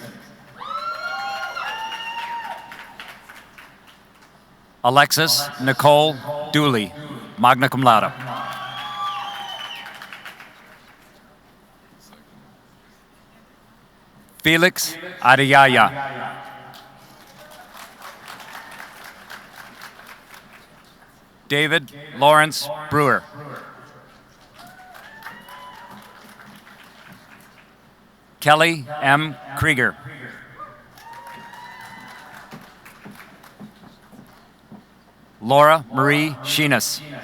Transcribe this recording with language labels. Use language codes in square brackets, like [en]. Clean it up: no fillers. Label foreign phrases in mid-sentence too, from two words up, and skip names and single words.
[en] Alexis Nicole Dooley, [la] magna cum laude. [en] Felix Adiyaya. David Lawrence Brewer. Kelly M. Krieger. Laura Marie Sheenus.